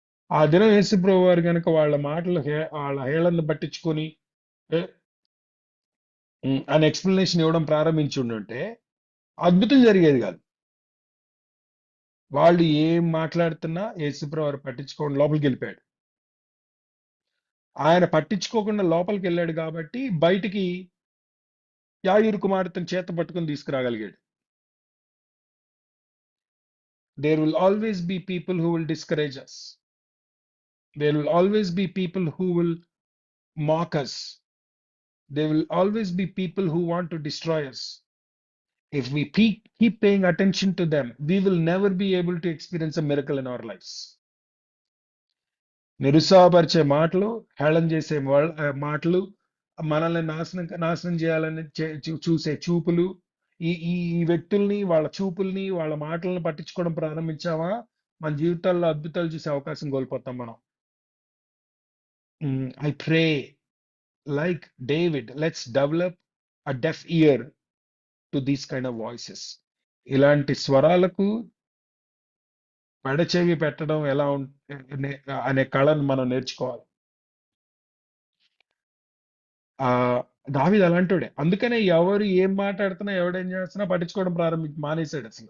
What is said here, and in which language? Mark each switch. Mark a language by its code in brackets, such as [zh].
[te] ఆ దినం యేసుప్రభు వారు కనుక వాళ్ళ మాటలు వాళ్ళ హేళనను పట్టించుకొని అని ఎక్స్ప్లెనేషన్ ఇవ్వడం ప్రారంభించి ఉంటే అద్భుతం జరిగేది కాదు. వాళ్ళు ఏం మాట్లాడుతున్నా యేసుప్రభు వారు పట్టించుకోకుండా లోపలికి వెళ్ళిపోయాడు. ఆయన పట్టించుకోకుండా లోపలికి వెళ్ళాడు కాబట్టి బయటికి యాయీరు కుమార్తెను చేత పట్టుకుని తీసుకురాగలిగాడు. [en] There will always be people who will discourage us. There will always be people who will mock us. There will always be people who want to destroy us. If we keep paying attention to them, we will never be able to experience a miracle in our lives. [te] నిరుత్సాహపరిచే మాటలు, హేళన చేసే మాటలు, మనల్ని నాశనం చేయాలని చూసే చూపులు, ఈ వ్యక్తుల్ని, వాళ్ళ చూపుల్ని, వాళ్ళ మాటలను పట్టించుకోవడం ప్రారంభించామా, మన జీవితాల్లో అద్భుతాలు చూసే అవకాశం కోల్పోతాం మనం. [en] I pray, like David, let's develop a deaf ear to these kind of voices. [te] ఇలాంటి స్వరాలకు పెడచెవి పెట్టడం ఎలా అనే కళను మనం నేర్చుకోవాలి. దావీదు అలాంటోడే. అందుకనే ఎవరు ఏం మాట్లాడుతున్నా, ఎవడేం చేస్తున్నా పట్టించుకోవడం మానేశాడు.